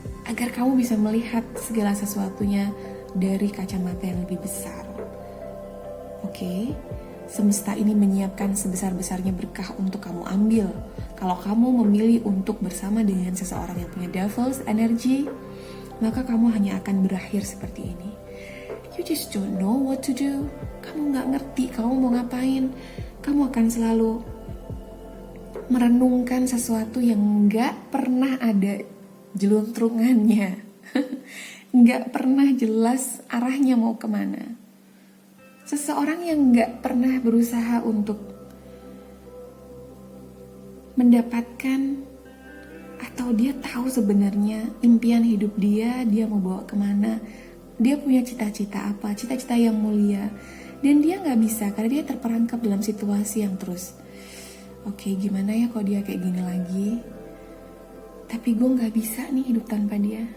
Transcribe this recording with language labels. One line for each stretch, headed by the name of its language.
Indonesian: Agar kamu bisa melihat segala sesuatunya dari kacamata yang lebih besar. Oke, semesta ini menyiapkan sebesar-besarnya berkah untuk kamu ambil. Kalau kamu memilih untuk bersama dengan seseorang yang punya
English: devil's energy,
Indonesian: maka kamu hanya akan berakhir seperti ini.
English: You just don't know what to do.
Indonesian: Kamu gak ngerti kamu mau ngapain. Kamu akan selalu merenungkan sesuatu yang gak pernah ada jeluntrungannya. Gak pernah jelas arahnya mau kemana. Seseorang yang gak pernah berusaha untuk mendapatkan atau dia tahu sebenarnya impian hidup dia mau bawa kemana, dia punya cita-cita apa, cita-cita yang mulia, dan dia nggak bisa karena dia terperangkap dalam situasi yang terus, oke, gimana ya kalau dia kayak gini lagi, tapi gue nggak bisa nih hidup tanpa dia.